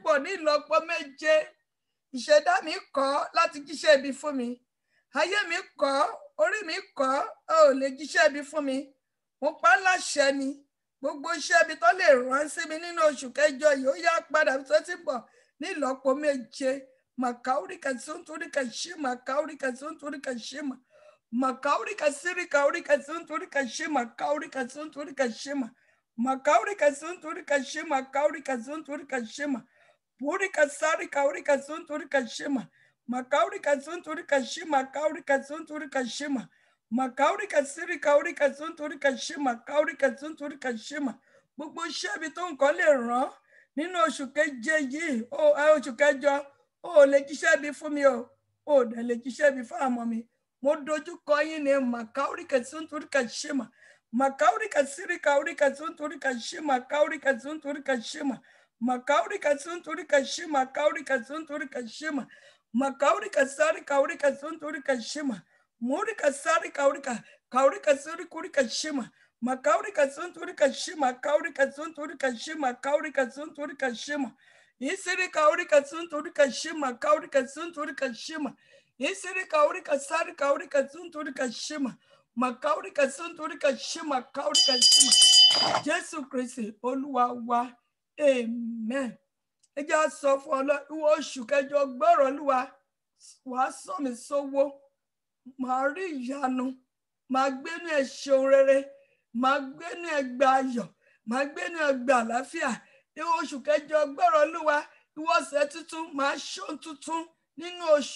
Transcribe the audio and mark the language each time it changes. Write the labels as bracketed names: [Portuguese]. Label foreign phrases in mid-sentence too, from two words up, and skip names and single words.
[Yoruba] bọ̀ ní ìlọ́po 7 ìṣẹ̀dá mi kọ̀ láti jíṣẹ́ ibi fún mi ayé mi kọ̀ orí mi kọ̀ ó lè jíṣẹ́ ibi fún mi mo pa láṣẹ ni gbogbo iṣẹ́ ibi tó lè rán sí mi nínú oṣù kẹjọ yìí ó yá padà bí sọ ti bọ̀ ní ìlọ́po 7 makaurika sunturika shima kaurika sunturika shima makaurika sirika urika sunturika shima kaurika sunturika shima makaurika sunturika shima kaurika sunturika shima purika sarika urika sunturika shima makaurika sunturika shima kaurika sunturika shima makaurika sirika urika sunturika shima kaurika sunturika shima gbogbo iṣẹ́ ibi tó nǹkan lè rán nínú oṣù keje yìí oṣù kẹjọ ó lè jíṣẹ́ bí fún mi ó dẹ̀ lè jíṣẹ́ bí fún àmọ́ mi mo dojú kọ yín ní makaurika sunturika shima makaurika sirika urika sunturika shima kaurika sunturika shima makaurika sunturika shima kaurika sunturika shima makaurika sarika urika sunturika shima murika sarika urika kaurika surika shima makaurika sunturika shima kaurika sunturika shima kaurika sunturika shima Isiri kaurika sunturika shima kaurika sunturika shima Isiri kaurika sari kaurika sunturika shima makaurika sunturika shima kaurika shima Jésù Kristi Olúwa wa amen. Ẹ jẹ́ sọ fún Ọlọ́run oṣù kẹjọ gbọ́rọ̀ Olúwa wàá sọ mí sówó màá rí ìyanu màá gbénú ẹ ṣeun rere màá gbénú ẹ gba ayọ̀ màá gbénú ẹ gba àlàáfíà ìwọ oṣù kẹjọ gbọ́rọ̀ Olúwa ìwọ ọ̀sẹ̀ tuntun máa ṣóhun tuntun nínú oṣù